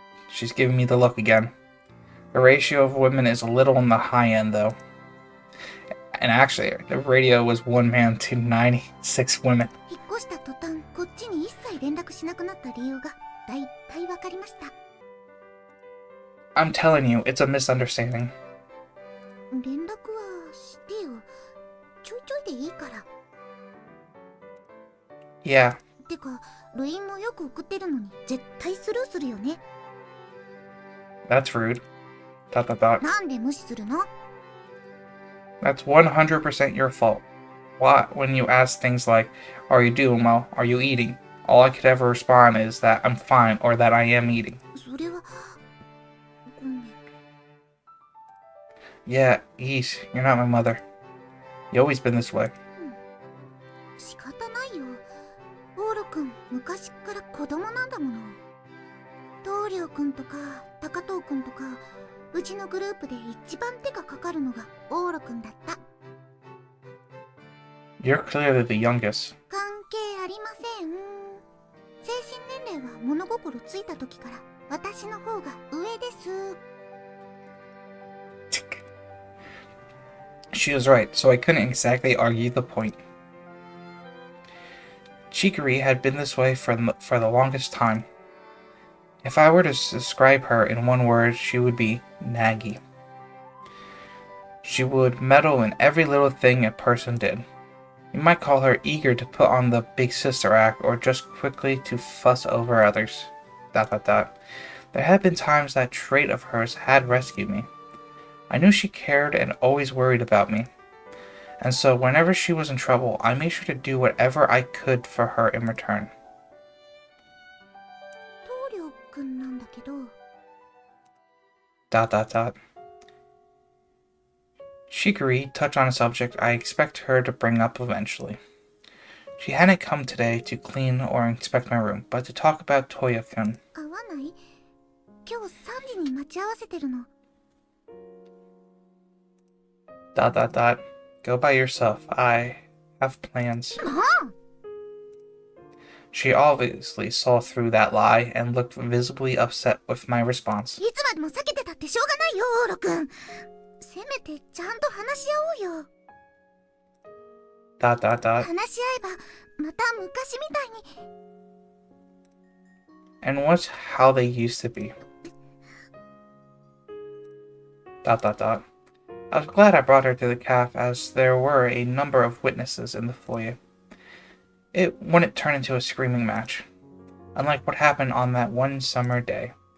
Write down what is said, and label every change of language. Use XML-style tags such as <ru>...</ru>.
<en>She's giving me the look again. The ratio of women is a little on the high end, though. And actually, the radio was 1 man to 96 women.</en> <ja>引っ越した途端、こっちに一切連絡しなくなった理由がだいたいわかりました。</ja> <en>I'm telling you, it's a misunderstanding.</en> <ja>連絡はしてよ。ちょいちょいでいいから。</ja> <en>Yeah.</en> <ja>てか、ルインもよく送ってるのに絶対スルーするよね。</ja> <en>That's rude. ...</en> <ja>なんで無視するの？</ja> <en>That's 100% your fault. Why, when you ask things like, are you doing well? Are you eating? All I could ever respond is that I'm fine or that I am eating.</en> <ja>それはごめん。</ja> <en>Yeah, yeesh, you're not my mother. You always been this way.</en> <ja>仕方ないよ。オール君、昔っから子供なんだもの。東陵君とか高藤君とか、うちのグループで一番手がかかるのがオール君だった。</ja> <en>You're clearly the youngest.</en> <ja>関係ありません。精神年齢は物心ついた時から私の方が上です。</ja> <en>She was right, so I couldn't exactly argue the point. Chicory had been this way for the longest time. If I were to describe her in one word, she would be naggy. She would meddle in every little thing a person did. You might call her eager to put on the big sister act or just quickly to fuss over others. ... There had been times that trait of hers had rescued me. I knew she cared and always worried about me. And so whenever she was in trouble, I made sure to do whatever I could for her in return.</en> <ja>東陵君なんだけど。</ja> <en>Chicory touched on a subject I expect her to bring up eventually. She hadn't come today to clean or inspect my room, but to talk about Toya-kun.</en> <ja>会わない？今日3時に待ち合わせてるの。</ja> <en>Go by yourself. I have plans.</en> <ja>もう！</ja> <en>She obviously saw through that lie and looked visibly upset with my response.</en> <ja>いつまでも避けてたってしょうがないよ、オール君。せめてちゃんと話し合おうよ。話し合えばまた昔みたいに。</ja> <en>And what's how they used to be. ... I was glad I brought her to the cafe as there were a number of witnesses in the foyer. It wouldn't turn into a screaming match, unlike what happened on that one summer day.</en>